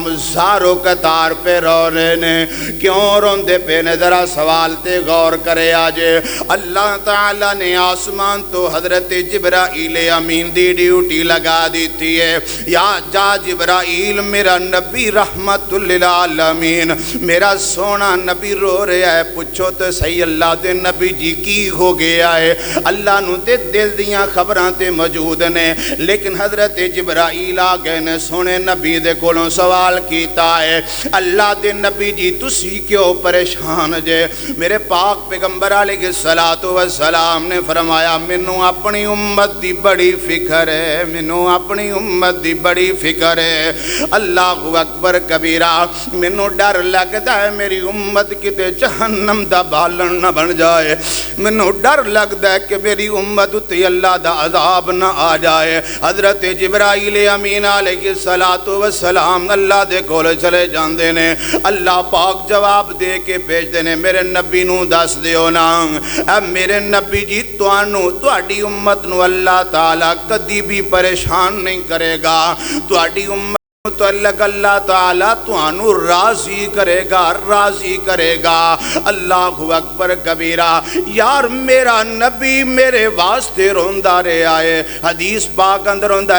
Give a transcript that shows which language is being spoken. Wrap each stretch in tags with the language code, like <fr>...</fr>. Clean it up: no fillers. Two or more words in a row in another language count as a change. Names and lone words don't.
<pa>زارو قطار پہ رو رہے نے کیوں روندے پہ نے ذرا سوال تے غور کرے آجے اللہ تعالیٰ نے آسمان تو حضرت جبرائیل امین دی ڈیوٹی لگا دیتی ہے یا جا جبرائیل میرا نبی</pa> <ar>رحمت للعالمین</ar> <pa>میرا سونا نبی رو رہا ہے پوچھو تو صحیح اللہ دے نبی جی کی ہو گیا ہے اللہ نو تے دل دیاں خبران تے موجود نے لیکن حضرت جبرائیل آگئے نے سونے نبی دے کولوں سوال کیتا ہے اللہ دے نبی جی تسی کیوں پریشان جے میرے پاک پیغمبر</pa> <ar>علیہ السلام</ar> <pa>نے فرمایا منوں اپنی امت دی بڑی فکر ہے منوں اپنی امت دی بڑی فکر ہے اللہ</pa> <ar>اکبر کبیرہ</ar> <pa>منو ڈر لگتا ہے میری امت کتے جہنم دا بالن نہ بن جائے منو ڈر لگتا ہے کہ میری امت تے اللہ دا عذاب نہ آ جائے حضرت جبرائیل امین</pa> <ar>علیہ السلام</ar> <pa>اللہ دے کول چلے جاندے نے اللہ پاک جواب دے کے بھیج دینے میرے نبی نو دس دیو نا اے میرے نبی جی توانو تواڈی امت نو اللہ تعالیٰ کدی بھی پریشان نہیں کرے گا تواڈی امت متعلق اللہ تعالیٰ تانوں راضی کرے گا</pa> <ar>اللہ اکبر کبیرہ</ar> <pa>یار میرا نبی میرے واسطے روندا رہے آئے حدیث پاک اندر ہوندا ہے</pa>